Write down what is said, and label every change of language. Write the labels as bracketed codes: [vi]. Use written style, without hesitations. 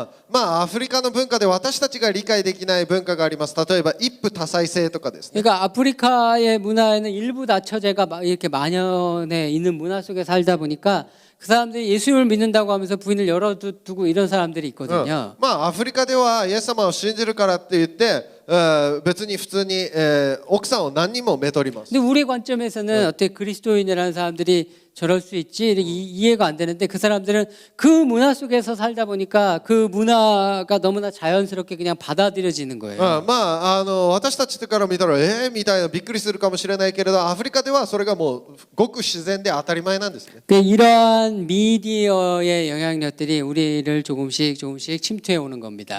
[ja] まあアフリカの文化で私たちが理解できない文化があります。例えば一夫多妻制とかですね。 [ko] 그러니까 아프리카의 문화에는 일부 다처제가 이렇게 만연해 있는 문화 속에 살다 보니까 그 사람들이 예수님을 믿는다고 하면서 부인을 열어두고 이런 사람들이 있거든요. [ja] まあアフリカではイエス様を信じるからって言って別に普通に奥さんを何人もめとります。 [ko] 근데 우리 관점에서는 어떻게 그리스도인이라는 사람들이 저럴 수 있지 이렇게 이해가 안 되는데 그 사람들은 그 문화 속에서 살다 보니까 그 문화가 너무나 자연스럽게 그냥 받아들여지는 거예요. [ja] まあ私たちから見たらみたいなびっくりするかもしれないけれどアフリカではそれがもうごく自然で当たり前なんですね。 [ko] 이러한 미디어의 영향력들이 우리를 조금씩 침투해 오는 겁니다.